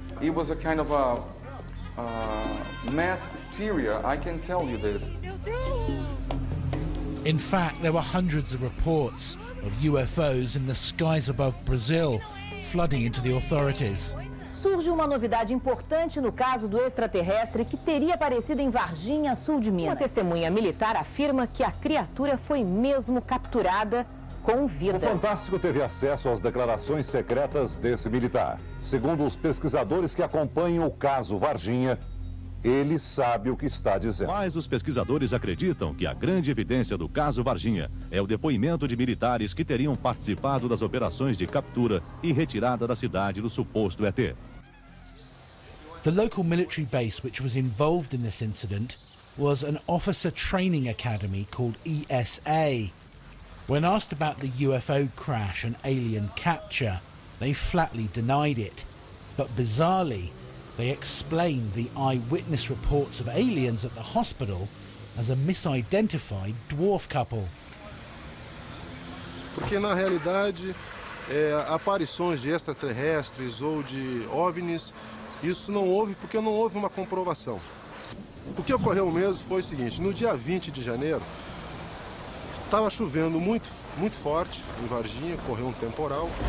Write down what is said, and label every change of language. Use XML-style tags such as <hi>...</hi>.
<en>It was a kind of a mass hysteria, I can tell you this. In fact, there were hundreds of reports of UFOs in the skies above Brazil, flooding into the authorities.</en> <pt>Surge uma novidade importante no caso do extraterrestre que teria aparecido em Varginha, sul de Minas. Uma testemunha militar afirma que a criatura foi mesmo capturada com vida. O Fantástico teve acesso às declarações secretas desse militar. Segundo os pesquisadores que acompanham o caso Varginha, ele sabe o que está dizendo. Mas os pesquisadores acreditam que a grande evidência do caso Varginha é o depoimento de militares que teriam participado das operações de captura e retirada da cidade do suposto ET.</pt> <en>The local military base which was involved in this incident was an officer training academy called ESA. When asked about the UFO crash and alien capture, they flatly denied it. But bizarrely, they explained the eyewitness reports of aliens at the hospital as a misidentified dwarf couple.</en> <pt>Porque na realidade, aparições de extraterrestres ou de OVNIs, isso não houve porque não houve uma comprovação. O que ocorreu mesmo foi o seguinte: no dia 20 de janeiro, estava chovendo muito forte em Varginha, ocorreu um temporal.</pt>